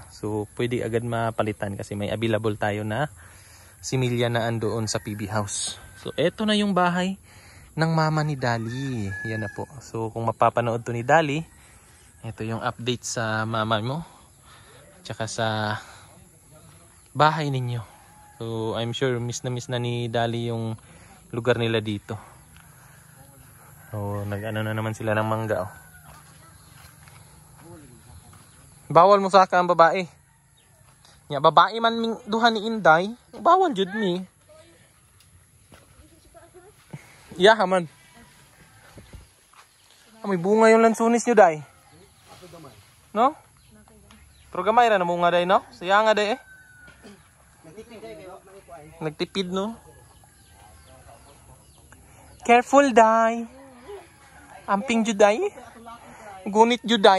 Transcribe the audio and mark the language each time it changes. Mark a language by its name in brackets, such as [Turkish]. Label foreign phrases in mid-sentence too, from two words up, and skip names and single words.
[Filipino] So pwede agad mapalitan kasi may available tayo na similya na andoon sa PB house. So eto na yung bahay ng mama ni Dali. Yan na po. So kung mapapanood to ni Dali, ito yung update sa mama mo tsaka sa bahay ninyo. So I'm sure miss na ni Dali yung lugar nila dito. So nag-ano na naman sila ng mangga. [Cebuano] Bawal mo saka ang babae. Nya babae man ming duha ni Inday, bawal jud mi. [English] Yeah, man. [Filipino] May bunga yung lansunis nyo, [Cebuano] Day. No? Pero gamay ra na bunga, Day, no? Saya nga, Day, Nagtipid, no? [English] Careful, Day. [Cebuano] Amping jud, Day. Gunit jud, Day.